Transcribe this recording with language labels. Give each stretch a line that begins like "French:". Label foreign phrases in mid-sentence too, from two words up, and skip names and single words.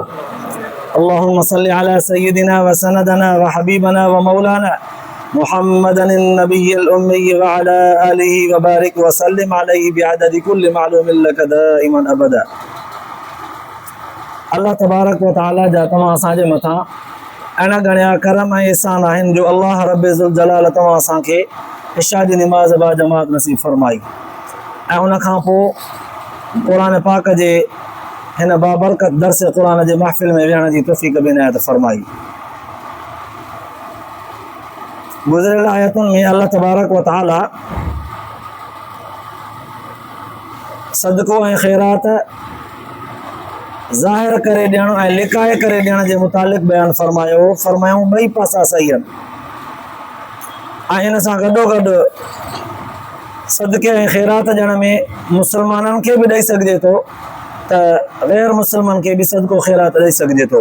Arabic: اللهم صل على سيدنا وسندنا وحبيبنا ومولانا محمد النبي الأمي وعلى آله وبارك وسلم عليه بعدد كل معلوم لك دائما أبدا. الله تبارك وتعالى
Sindhi: जा तव्हां असांजे मथां अहिड़ा घणा करम ऐं एहसान आहिनि जो अल्लाह रब ज़ुल जलाल तव्हां असांखे इशा जी निमाज़ बा जमात नसीब फरमाई ऐं उन खां पोइ क़ुरान पाक जे हिन बाबरकत दर्स क़ुरान जे महफ़िल में विहण जी तौफ़ीक़ बि इनायत फरमाई। गुज़िरियल आयतुनि में
Arabic: الله تبارك وتعالى
Sindhi: सदको ऐं ख़ैरात ज़ाहिर करे ॾियण ऐं लिकाए करे ॾियण जे मुतालिक़ बयानु फरमायूं ॿई पासा सही आहिनि ऐं इन सां गॾोगॾु सदके ऐं ख़ैरात ॾियण में मुस्लमाननि खे बि ॾेई सघिजे थो त ग़ैर मुस्लमान खे बि सदको ख़ैरात ॾेई सघिजे थो।